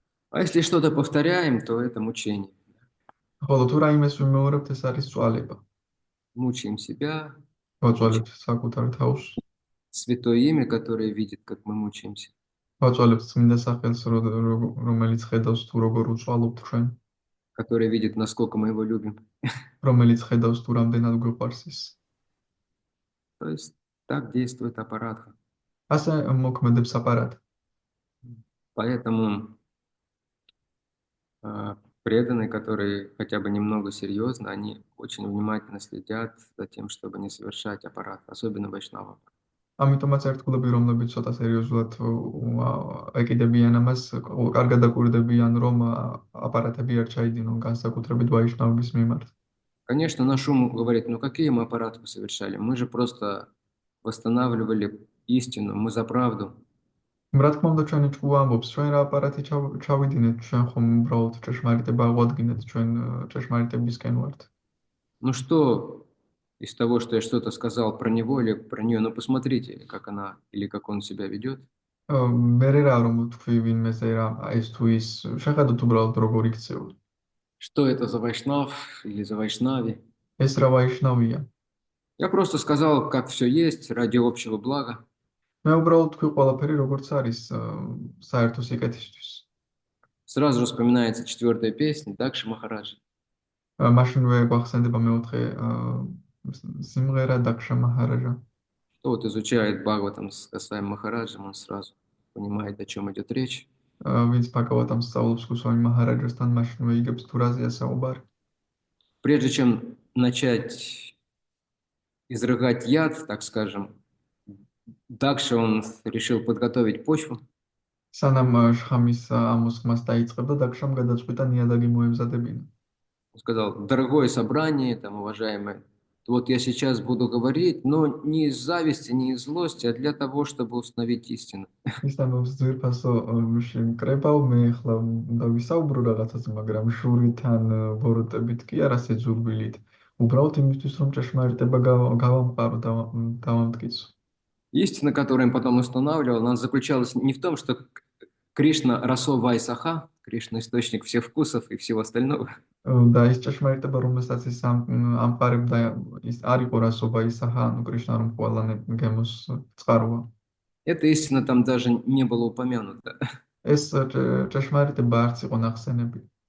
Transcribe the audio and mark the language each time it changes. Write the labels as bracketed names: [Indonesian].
[Russian] А если что-то повторяем, то это мучение. [Georgian] ხოლო თუ რაიმეს ვიმეორებთ, ეს არის წვალება. [Russian] Мучаем себя, [Georgian] ვაწვალებთ საკუთარ თავს, [Russian] святое имя, которое видит, как мы мучаемся. [Georgian] ვაწვალებთ წმინდა სახელს, რომელიც ხედავს თუ როგორ უწვალობთ ჩვენ, [Russian] Который видит, насколько мы его любим. [Georgian] რომელიც ხედავს თუ რამდენად გვიყვარს ის. [Russian] То есть так действует аппарат. [Georgian] ასე მოქმედებს აპარატი. [Russian] Поэтому преданные, которые хотя бы немного серьезны, они очень внимательно следят за тем, чтобы не совершать аппарат, особенно вайшнава. [Georgian] ამიტომაც ერთგულები, რომლებიც ცოტა სერიოზულად ეკიდებიან ამას, კარგად დაკვირდებიან, რომ აპარატები არ ჩაიდინონ განსაკუთრებით ვაიშნავების მიმართ. [Russian] Конечно, наш ум говорит, ну какие мы аппараты совершали? Мы же просто восстанавливали истину, мы за правду. [Georgian] რა თქმა უნდა, ჩვენი ჭკუა ამბობს, ჩვენ რა აპარატი ჩავიდინეთ, ჩვენ ხომ უბრალოდ ჭეშმარიტება აღვადგინეთ, ჩვენ ჭეშმარიტებისკენ ვართ. [Russian] Ну что из того, что я что-то сказал про него или про нее, ну посмотрите, как она или как он себя ведет. [Georgian] მერე რა რომ თქვი ვინმეზე რა ეს თუ ის შეხედოთ უბრალოდ როგორ იქცევა. [Russian] Что это за вайшнав или за вайшнави? [Georgian] ეს რა ვაიშნავია. [Russian] Я просто сказал, как все есть, ради общего блага. [Georgian] მე უბრალოდ თქვი ყველაფერი როგორც არის საერთო სიკეთისთვის. [Russian] Сразу же вспоминается 4-я песня Дакши Махараджи. [Georgian] მაშინვე გვახსენდება მეოთხე სიმღერა დაქშა მაჰараджа. [Russian] Кто вот изучает Бхагаватам с Госвами Махараджем, он сразу понимает, о чем идет речь. [Georgian] ვინც ბჰაგავატამს სწავლობს გოსვამი მაჰараджასთან, მაშინვე იგებს თუ რაზეა საუბარი. [Russian] Прежде чем начать изрыгать яд, так скажем, Дакша он решил подготовить почву. [Georgian] სანამ შხამის ამოსხმას დაიწყებდა, დაქშამ გადაწყვიტა ნიადაგი მოემზადებინა. [Russian] Он сказал, дорогое собрание, там, уважаемые, вот я сейчас буду говорить, но не из зависти, не из злости, а для того, чтобы установить истину. [Georgian] ის ამბობს ძვირფასო კრებავ, მე ახლა უნდა ვისაუბრო რაღაცას, მაგრამ შურითან ბოროტებით კი არა სიძულვილით. უბრალოდ იმისთვის, რომ ჭეშმარიტება გავამყარო და დავამტკიცო. [Russian] Истина, которую он потом устанавливал, она заключалась не в том, что Кришна расо вайсаха, Кришна источник всех вкусов и всего остального. [Georgian] და ის ჭეშმარიტება, რომელსაც ის ამყარებდა, ის არ იყო რასობა ისაჰა, ანუ კრიშნა რომ ყველანე გემოს წყაროა. [Russian] Эта истина там даже не была упомянута. [Georgian] ეს ჭეშმარიტება არც იყო ნახსენები.